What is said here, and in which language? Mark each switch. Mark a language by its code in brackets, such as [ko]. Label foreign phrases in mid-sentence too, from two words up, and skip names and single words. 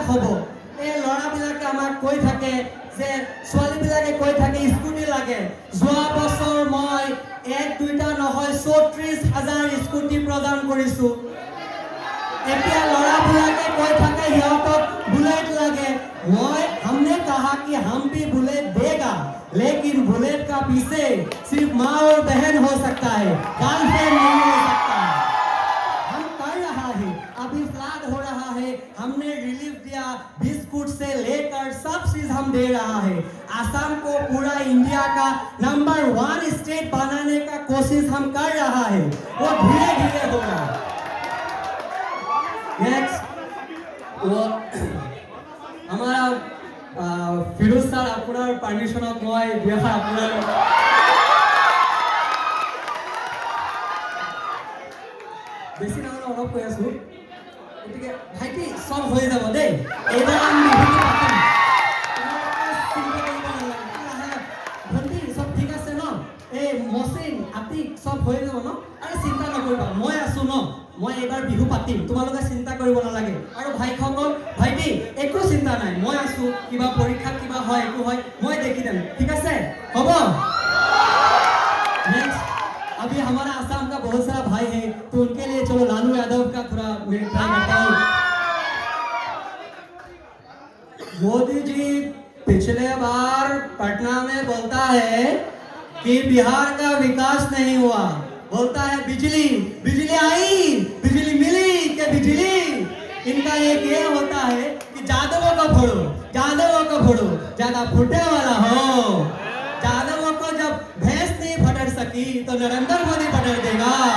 [as] হ'ব এই ল'ৰাবিলাকে আমাক কৈ থাকে যে ছোৱালীবিলাকে কৈ থাকে স্কুটি লাগে যোৱা বছৰ মই এক দুইটা নহয় ৩৪,০০০ স্কুটি প্ৰদান কৰিছোঁ এতিয়া ল'ৰাবিলাকে কৈ থাকে সিহঁতক বুলেট লাগে [hi] मैं हमने कहा कि हम भी बुलेट देगा लेकिन बुलेट का पीछे सिर्फ माँ और बहन हो सकता है गर्लफ्रेंड नहीं हो सकता हम कर रहा है अभी फ्लड हो रहा है हमने रिलीफ दिया बिस्कुट से लेकर सब चीज हम दे रहा है आसाम को पूरा इंडिया का नंबर 1 स्टेट बनाने का कोशिश हम कर रहा है वो धीरे धीरे होगा नेक्स्ट वो हमारा फिरोज सर [as] আপোনাৰ পারমিশনত মই দুইখন আপোনাৰ বেছি নহয় অলপ কৈ আছো গতিকে ভাইটি সব হৈ যাব দেই এইবাৰ আমি বিহুটো পাতিম ভণ্টি সব ঠিক আছে ন এই মচিন আতিক সব হৈ যাব ন আৰে চিন্তা নকৰিবা মই আছো ন মই এইবাৰ বিহু পাতিম তোমালোকে চিন্তা কৰিব নালাগে আৰু ভাইসকল ভাইটি একো চিন্তা নাই মই আছো কিবা পৰীক্ষা কিবা হয় একো হয় মই দেখি দিম ঠিক আছে হ'ব [hi] नेक्स्ट अभी हमारा आसाम का बहुत सारा भाई है तो उनके लिए चलो लालू यादव का थोड़ा मैं ट्राई करता हूँ मोदी जी पिछले बार पटना में बोलता है कि बिहार का विकास नहीं हुआ बोलता है बिजली बिजली आई बिजली मिली कि बिजली इनका एक ये होता है कि जादवों को फोड़ो ज्यादा फूटे वाला हो जादवों को जब भैंस नहीं फटक सकी तो नरेंद्र मोदी फटक देगा